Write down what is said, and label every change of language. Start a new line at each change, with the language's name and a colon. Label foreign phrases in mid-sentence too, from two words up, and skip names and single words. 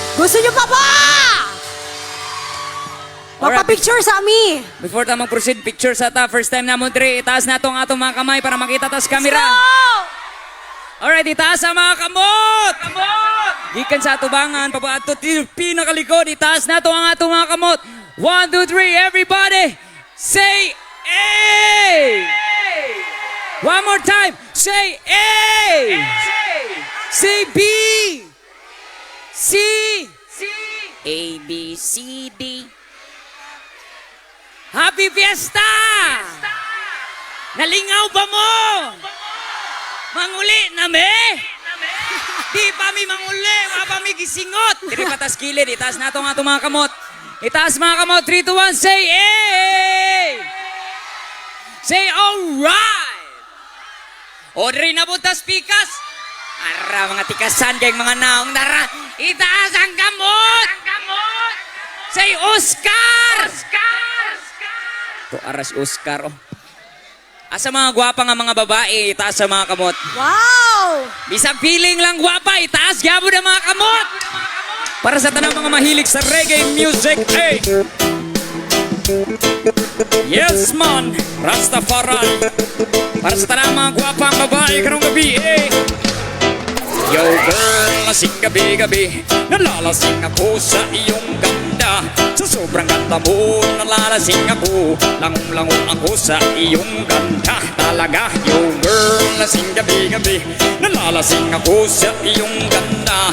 Filipino: Gusto nyo pa ba?
Cebuano: Magpa-picture sa ami. Before ta mag-proceed, picture sa ta. First time na mo, Dre. Itaas na itong atong mga kamay para makita ta sa camera. Alright, itaas ang mga kamot! Gikan sa atubangan, papato pinakalikod, itaas na itong ang atong mga kamot.
English: 1, 2, 3, everybody! Say A! One more time, say A! Say B! C! A, B, C, D. Happy Fiesta!
Cebuano: Nalingaw ba mo? Manguli na me? Di pa mi manguli, wala pa mi gisingot. Diri patas kilid, itaas na itong atong mga kamot. Itaas mga kamot, 3, 2, 1,
English: say A! Say alright!
Cebuano: O diri na butas pikas. Ara mga tikasan kay mga naong dara. Itaas ang kamot!
English: Say Oscar!
Cebuano: To aras Oscar oh. Asa mga gwapa nga mga babae, itaas sa mga kamot. Wow! Bisag feeling lang gwapa, itaas gyapon ang mga kamot. Para sa tanang mga mahilig sa
English: reggae music,
Cebuano: hey!
English: Yes man, Rastafari.
Cebuano: Para sa tanang mga gwapa ang babae karong gabi, hey!
English: Yo girl,
Filipino: lasing gabi-gabi, nalalasing ako sa iyong ganda. Sa sobrang ganda mo, nalalasing ako,
Cebuano: langon-langon ako
Filipino: sa iyong ganda. Talaga,
English: yo girl,
Filipino: lasing gabi-gabi, nalalasing ako sa iyong ganda.